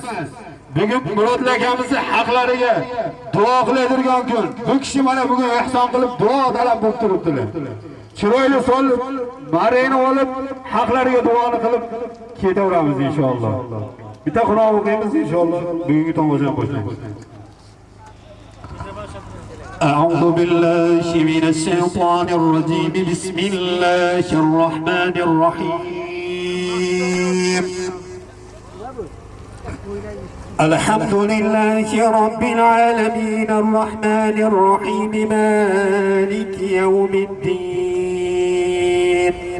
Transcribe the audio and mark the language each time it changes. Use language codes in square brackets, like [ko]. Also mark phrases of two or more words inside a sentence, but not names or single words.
[uz] Bugun Murod akamizni haqlariga duo qilayotgan kun. Bu kishi mana bugun ihson qilib duo talab bo'lib turibdilar. Chiroyli solib, marayni olib, haqlariga duoni qilib ketaveramiz inshaalloh. Bitta Qur'on o'qiymiz inshaalloh. Bugungi tomoshani boshlaymiz. [ar] أعوذ بالله من الشيطان الرجيم بسم الله الرحمن الرحيم الحمد لله رب العالمين الرحمن الرحيم مالك يوم الدين